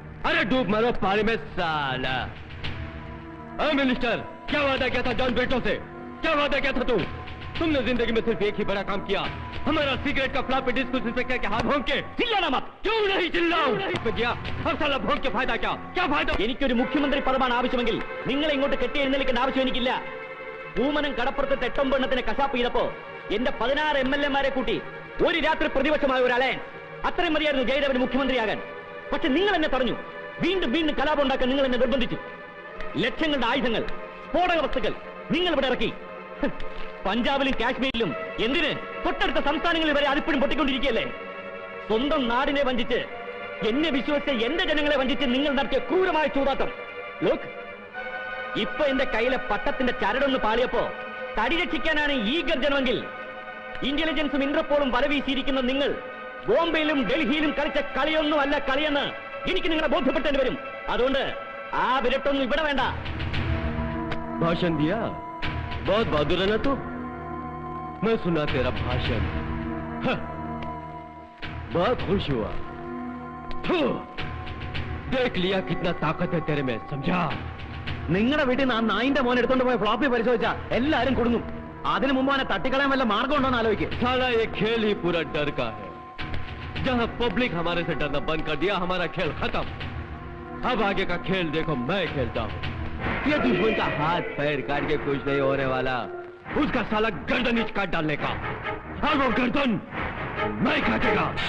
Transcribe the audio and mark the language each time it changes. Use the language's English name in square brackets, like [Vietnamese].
[Hindi] अरे डूब मरो पानी में साला। मिनिस्टर, क्या वादा किया था जॉन बेटो से? क्या वादा किया था तुमने जिंदगी में सिर्फ एक ही बड़ा काम किया, हमारा सिगरेट का फ्लॉपी डिस्क उस इंस्पेक्टर के हाथ भोंक के। ചില്ലാനാ മत. क्यों नहीं चिल्लाऊं? गया अब साला भोंक के फायदा क्या फायदा? [Malayalam] എനിക്കൊരു മുഖ്യമന്ത്രി പദമാണ് ആവശ്യമെങ്കിൽ നിങ്ങളെ ഇങ്ങോട്ട് കെട്ടി എഴുന്നേൽക്കേണ്ട ആവശ്യം എനിക്കില്ല. പൂമനം കടപ്പുറത്തെ 8-9 എണ്ണത്തിന് കശാപ്പ് ചെയ്തപ്പോ എന്റെ 16 MLA-മാരെ കൂട്ടി ഒരു രാത്രി പ്രതിപക്ഷമായ ഒരു അലയൻസ്. അത്രയും മതിയായിരുന്നു ജയദേവന് മുഖ്യമന്ത്രിയാകാൻ. പക്ഷെ നിങ്ങൾ എന്നെ തടഞ്ഞു. വീണ്ടും വീണ്ടും കലാപം ഉണ്ടാക്കാൻ നിങ്ങൾ എന്നെ നിർബന്ധിച്ചു. ലക്ഷങ്ങളുടെ ആയുധങ്ങൾ, സ്ഫോടക വസ്തുക്കൾ നിങ്ങൾ ഇവിടെ ഇറക്കി. പഞ്ചാബിലും കാശ്മീരിലും എന്തിന് തൊട്ടടുത്ത സംസ്ഥാനങ്ങളിൽ വരെ അതിപ്പോഴും പൊട്ടിക്കൊണ്ടിരിക്കുകയല്ലേ? സ്വന്തം നാടിനെ വഞ്ചിച്ച്, എന്നെ വിശ്വസിച്ച് എന്റെ ജനങ്ങളെ വഞ്ചിച്ച് നിങ്ങൾ നടത്തിയ ക്രൂരമായ ചൂതാട്ടം. ലോക്, ഇപ്പൊ എന്റെ കയ്യിലെ പട്ടത്തിന്റെ ചരടൊന്ന് പാളിയപ്പോ തടി രക്ഷിക്കാനാണ് ഈ ഗർജനമെങ്കിൽ ഇന്റലിജൻസും ഇന്റർപോളും വലവീശിയിരിക്കുന്ന നിങ്ങൾ ബോംബെയിലും ഡൽഹിയിലും കളിച്ച കളിയൊന്നുമല്ല കളിയെന്ന് എനിക്ക് നിങ്ങളെ ബോധ്യപ്പെട്ടേണ്ടി വരും. അതുകൊണ്ട് ആ വിരട്ടൊന്നും ഇവിടെ വേണ്ട. [Hindi] भाषण दिया, बहुत बहादुर है ना तू। मैं सुना तेरा भाषण, बहुत खुश हुआ। देख लिया कितना ताकत है तेरे में, समझा? [Malayalam] നിങ്ങളുടെ വീട്ടിൽ നിന്ന് ആ നായിന്റെ മോൻ എടുത്തോണ്ട് പോയ ഫ്ലോപ്പി പരിശോധിച്ചാ എല്ലാരും കൊടുങ്ങും. അതിനു മുമ്പ് അവനെ തട്ടിക്കളയാൻ വല്ല മാർഗം ഉണ്ടോന്ന് ആലോചിക്കുക. [Hindi] साला ये खेल ही पूरा डर का है। जहां पब्लिक हमारे से डरना बंद कर दिया, हमारा खेल खत्म। अब आगे का खेल देखो मैं खेलता हूं। ये दुश्मन का हाथ पैर काट के कुछ नहीं होने वाला, उसका साला गर्दन ही काट डालने का, और वो गर्दन मैं काटेगा।